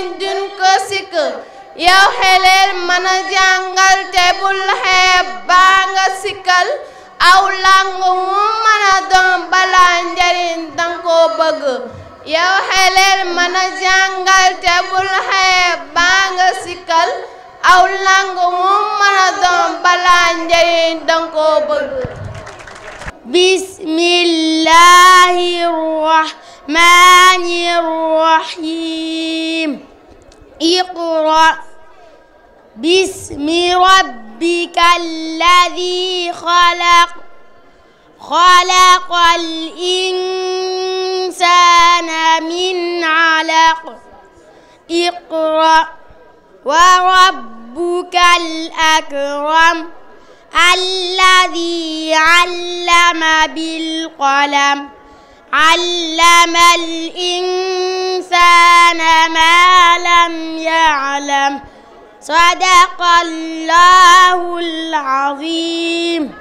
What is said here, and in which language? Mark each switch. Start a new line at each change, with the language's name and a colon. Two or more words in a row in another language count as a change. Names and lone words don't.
Wolof: duñ ko sikk yow xeleel mën a jàngal te bul xeeb baa nga sikkal aw làng mu mën a doon balaa njariñ danga ko bëgg yow xeleel mën a jàngal te bul xeeb baa nga sikkal aw làng mu mën a doon balaa njariñ danga ko bëgg bismillahir
Arabic: الرحمن الرحيم اقرأ باسم ربك الذي خلق خلق الإنسان من علق اقرأ وربك الأكرم الذي علم بالقلم علم الإنسان ما لم يعلم صدق الله العظيم.